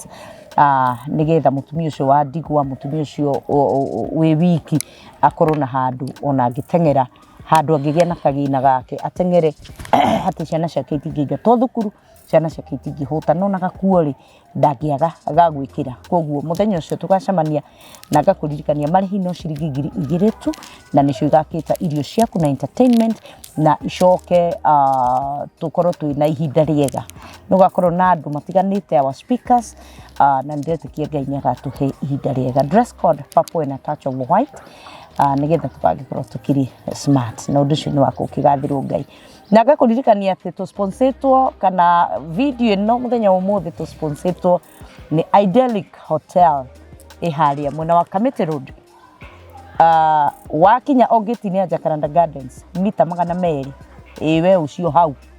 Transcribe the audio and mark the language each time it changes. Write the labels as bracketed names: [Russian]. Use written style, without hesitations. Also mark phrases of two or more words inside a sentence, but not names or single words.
[Kikuyu] Nĩgetha mũtumia ũcio wa ndigwa, mũtumia ũcio wĩ wiki akorwo na handũ ona angĩteng'era, handũ angĩgĩa na kagĩna gake ateng'ere atĩ ciana ciake itingĩingatwo thukuru, ciana ciake itingĩhũta, no na gakuo rĩ ndangĩaga gagwĩkĩra. Koguo mũthenya ũcio tũgacemania na ngakũririkania marĩhi no ciringi 2,000 tu, na nĩcio igakĩta irio ciaku na entertainment na icoke tũkorwo twĩna ihinda rĩega. Nũgakorwo na andũ matiganĩte, [English] our speakers, [Kikuyu] na nĩndĩretĩkia Ngai nĩagatũhe ihinda rĩega. [English] Dress code purple and a touch of white. [Kikuyu] Nĩgetha tũkagĩkorwo tũkĩrĩ smart na ũndũ ũcio nĩ wako ũkĩgathĩrwo Ngai. Na ngakũririkania atĩ tũsponsetwo kana video ĩno mũthenya ũmũthĩ tũsponsetwo nĩ Idyllic Hotel harĩa mwena wa Kamiti Road. Wakinya Ogĩti-inĩ ya Jacaranda Gardens mita 200 we ũcio hau.